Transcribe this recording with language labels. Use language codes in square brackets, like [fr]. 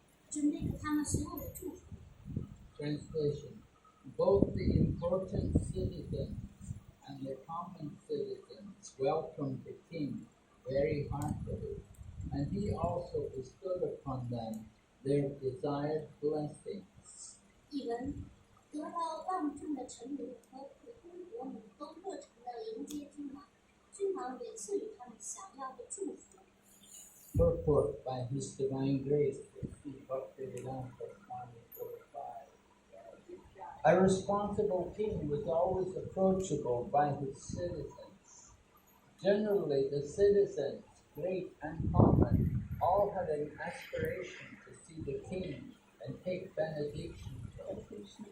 [zh] 准备给他们所有的祝福。 [en] Translation: Both the important citizens and the common citizens welcomed the king very heartily, and he also bestowed upon them their desired blessings. [zh] 译文：得到望重的臣民和普通国民都热诚地迎接君王，君王也赐予他们想要的祝福。 [en] Purport by His Divine Grace, Bhaktivedanta Swami 45. A responsible king was always approachable by his citizens. Generally, the citizens, great and common, all had an aspiration to see the king and take benediction from him.